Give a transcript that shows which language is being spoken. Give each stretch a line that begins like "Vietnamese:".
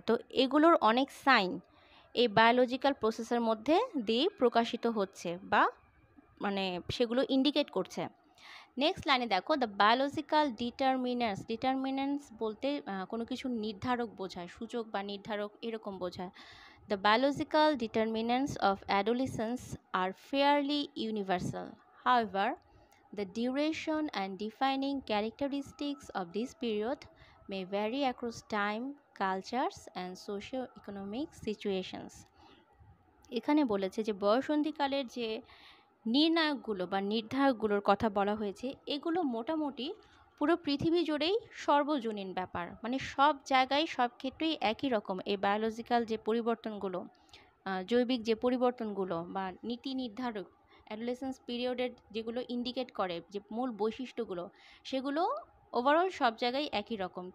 Bangla: তো এগুলোর অনেক সাইন এই বায়োলজিক্যাল প্রসেসের মধ্যে দিয়ে প্রকাশিত হচ্ছে বা মানে সেগুলো ইন্ডিকেট করছে। নেক্সট লাইনে দেখো
English: the biological determinants
Bangla: বলতে কোনো কিছুর নির্ধারক বোঝায়, সূচক বা নির্ধারক এরকম বোঝায়।
English: The biological determinants of adolescence are fairly universal, however the duration and defining characteristics of this period may vary across time, cultures and socio-economic situations.
Bangla: এখানে বলেছে যে বয়সন্ধিকালের যে নির্ণায়কগুলো বা নির্ধারকগুলোর কথা বলা হয়েছে এগুলো মোটামুটি পুরো পৃথিবী জুড়েই সর্বজনীন ব্যাপার, মানে সব জায়গায় সব ক্ষেত্রেই একই রকম। এই বায়োলজিক্যাল যে পরিবর্তনগুলো, জৈবিক যে পরিবর্তনগুলো বা নীতি নির্ধারক অ্যাডোলেসেন্স পিরিয়ডের যেগুলো ইন্ডিকেট করে যে মূল বৈশিষ্ট্যগুলো সেগুলো ওভারঅল সব জায়গায় একই রকম।